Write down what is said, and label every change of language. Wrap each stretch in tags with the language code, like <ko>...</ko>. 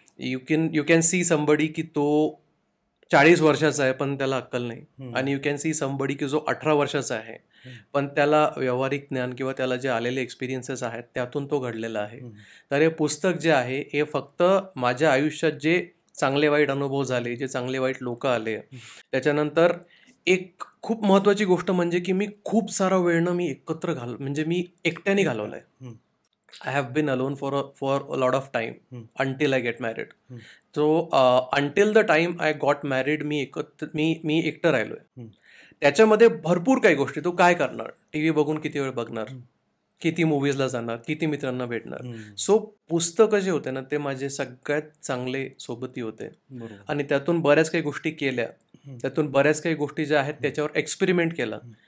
<en>you can see somebody</en> <mr>की तो 40 वर्षाचा आहे पण त्याला अक्कल नाही, आणि यू कॅन सी समबडी की जो 18 वर्षाचा आहे पण त्याला व्यावहारिक ज्ञान किंवा त्याला जे आलेले एक्सपिरियन्सेस आहेत त्यातून तो घडलेला आहे. तर हे पुस्तक जे आहे हे फक्त माझ्या आयुष्यात जे चांगले वाईट अनुभव झाले, जे चांगले वाईट लोक आले, त्याच्यानंतर एक खूप महत्वाची गोष्ट म्हणजे की मी खूप सारा वेळ मी एकत्र म्हणजे मी एकट्याने घालवलाय.</mr> <en>I have been alone for a lot of time until I get married. So until the time I got married</en> <mr>मी एकटं राहिलोय. त्याच्यामध्ये भरपूर काही गोष्टी, तो काय करणार, टीव्ही बघून किती वेळ बघणार, किती मूवीजला जाणार, किती मित्रांना भेटणार. सो पुस्तकं जे होते ना ते माझे सगळ्यात चांगले सोबती होते, आणि त्यातून बऱ्याच काही गोष्टी केल्या, त्यातून बऱ्याच काही गोष्टी ज्या आहेत त्याच्यावर एक्सपेरिमेंट केला.</mr>